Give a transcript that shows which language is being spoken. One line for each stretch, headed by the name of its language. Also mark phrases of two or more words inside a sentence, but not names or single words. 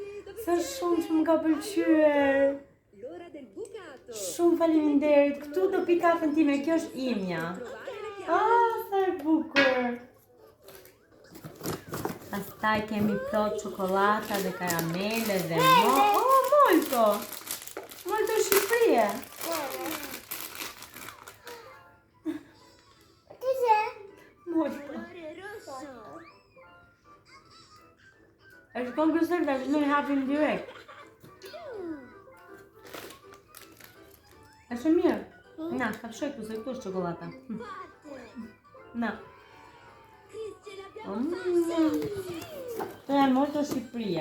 Albanian: Sa shumë që më ka pëlqyer. Shumë faleminderit. Këtu do pi kafen time, kjo është imja. Sa e bukur. Pastaj kemi plot çokolata dhe karamele dhe molto. Molto Shqipërie. Molto. E shkon Griselda, që nuk i hapim direkt. Është mirë? Na, ka fshoj këtu, se këtu është çokolata. Na. Të janë molto Shqipërie.